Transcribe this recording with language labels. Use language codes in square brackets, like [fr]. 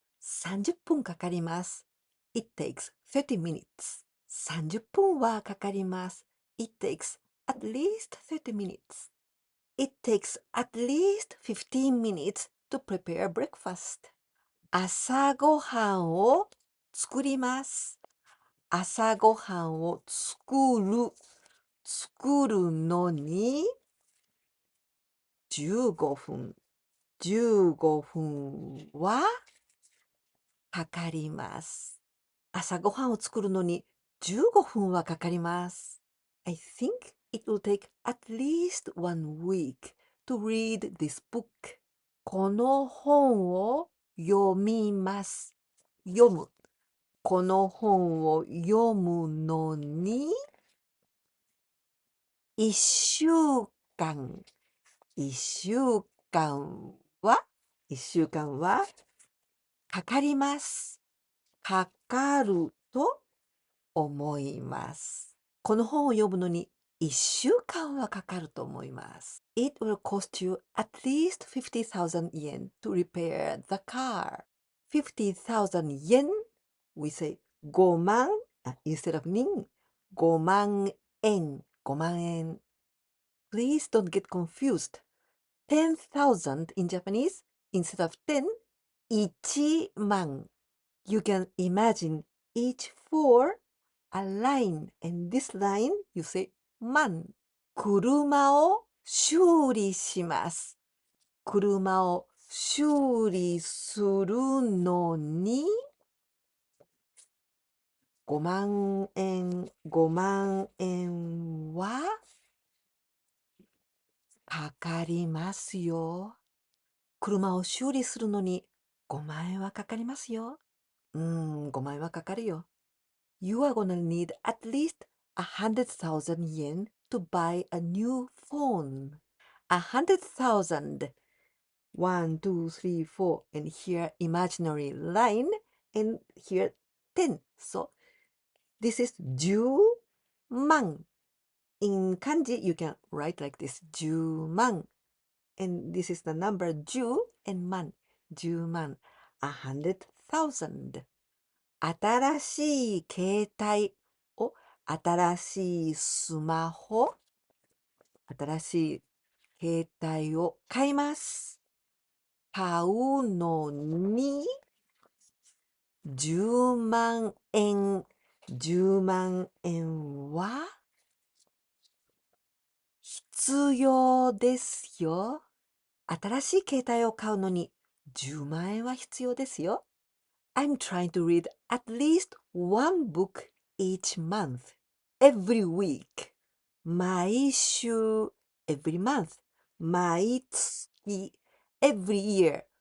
[ja] 30分かかります。 [en] It takes 30 minutes. [ja] 30分はかかります。 [en] It takes at least 30 minutes. It takes at least 15 minutes to prepare breakfast. [ja] 朝ごはんを作ります。朝ごはんを作るのに15分。 15分はかかります。朝ごはんを作るのに15分はかかります。 [en] I think it will take at least 1 week to read this book. [ja] この本を読みます。読む。この本を読むのに1週間。 1週間はかかります。かかると思います。この本を読むのに1週間はかかると思います。 [en] It will cost you at least 50,000 yen to repair the car. 50,000 yen, we say 5万 instead of 人。 [ja] 5万円。5万円。 [en] Please don't get confused. 10,000 in Japanese, instead of 10, 1万. You can imagine each four a line, and this line you say 万。 [ja] 車を修理します。車を修理するのに5万円はかかりますよ。車を修理するのに5万円はかかりますよ。 5万円はかかるよ。 [en] You are gonna need at least 100,000 yen to buy a new phone. 100,000. 1, 2, 3, 4, and here imaginary line, and here 10. So this is 10万. In kanji, you can write like this, 10万. And this is the number 10 and 万. 10万.100,000. [ja] 新しい携帯を、新しいスマホ、新しい携帯を買います。買うのに10万円。 10万円は必要ですよ。新しい携帯を買うのに10万円は必要ですよ。 [en] I'm trying to read at least one book each month, every week. 毎週 every month. 毎月 every year.